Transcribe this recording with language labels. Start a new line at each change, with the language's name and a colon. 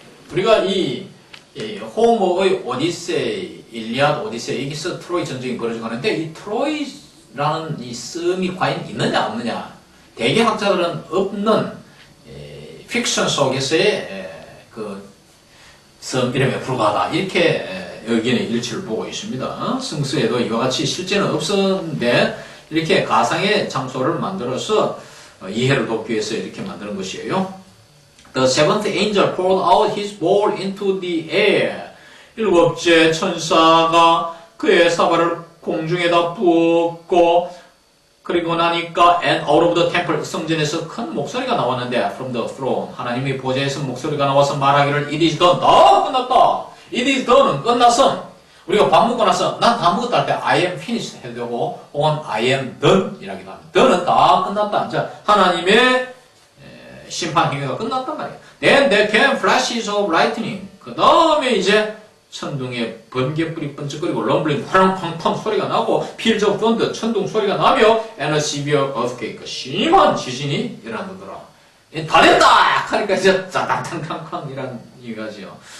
Korean: 우리가 이 호머의 오디세이, 일리아드 오디세이, 여기서 트로이 전쟁이 벌어지고 하는데 이 트로이라는 이 섬이 과연 있느냐 없느냐, 대개 학자들은 없는 픽션 속에서의 그 섬 이름에 불과하다 이렇게 의견의 일치를 보고 있습니다. 성서에도 이와 같이 실제는 없었는데 이렇게 가상의 장소를 만들어서 이해를 돕기 위해서 이렇게 만드는 것이에요.
English: The seventh angel poured out his bowl into the air.
Korean: 일곱째 천사가 그의 사발을 공중에다 부었고, 그리고 나니까
English: and out of the temple,
Korean: 성전에서 큰 목소리가 나왔는데
English: from the throne,
Korean: 하나님의 보좌에서 목소리가 나와서 말하기를
English: it is done.
Korean: 다 끝났다.
English: It is done
Korean: 은 끝났음. 우리가 밥 먹고 나서 난 다 먹었다 할 때
English: I am finished
Korean: 해도 되고 혹은
English: I am done
Korean: 이라기도 합니다. done은 다 끝났다. 자, 하나님의 심판 행위가 끝났단 말이에요.
English: Then there came flashes of lightning.
Korean: 그 다음에 이제 천둥의 번개불이 번쩍거리고 럼블링 팡팡팡 소리가 나고
English: peals of thunder
Korean: 천둥 소리가 나며
English: and a severe earthquake
Korean: 심한 지진이 일어나더라. 다 됐다! 하니까 이제 짜당탕탕탕 이란 이거지요.